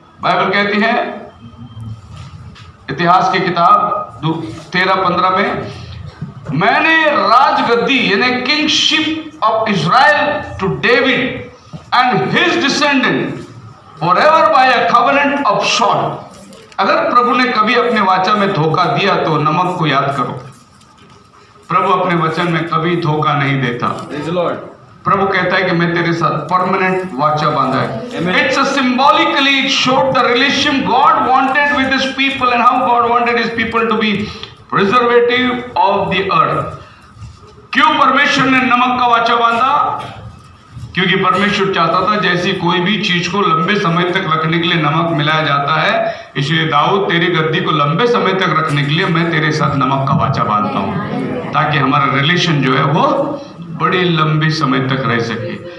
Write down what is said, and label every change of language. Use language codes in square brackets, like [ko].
[hi] Bible कहती है इतिहास की किताब 13-15 में, मैंने राजगद्दी यानी [en] Kingship of Israel to David and his descendant forever by a covenant of salt. [hi] अगर प्रभु ने कभी अपने वाचा में धोखा दिया तो नमक को याद करो। प्रभु अपने वचन में कभी धोखा नहीं देता। [en] Praise the Lord. [hi] प्रभु कहता है कि मैं तेरे साथ परमानेंट वाचा बांधा है। [en] Amen. It's a symbolically it showed the relationship God wanted with his people and how God wanted his people to be preservative of the earth। [hi] क्यों परमेश्वर ने नमक का वाचा बांधा? क्योंकि परमेश्वर चाहता था जैसी कोई भी चीज को लंबे समय तक रखने के लिए नमक मिलाया जाता है, इसलिए दाऊद तेरी गद्दी को लंबे समय तक रखने के लिए मैं तेरे साथ नमक का वाचा बांधता हूं, ताकि हमारा रिलेशन जो है वो बड़े लंबे समय तक रह सके।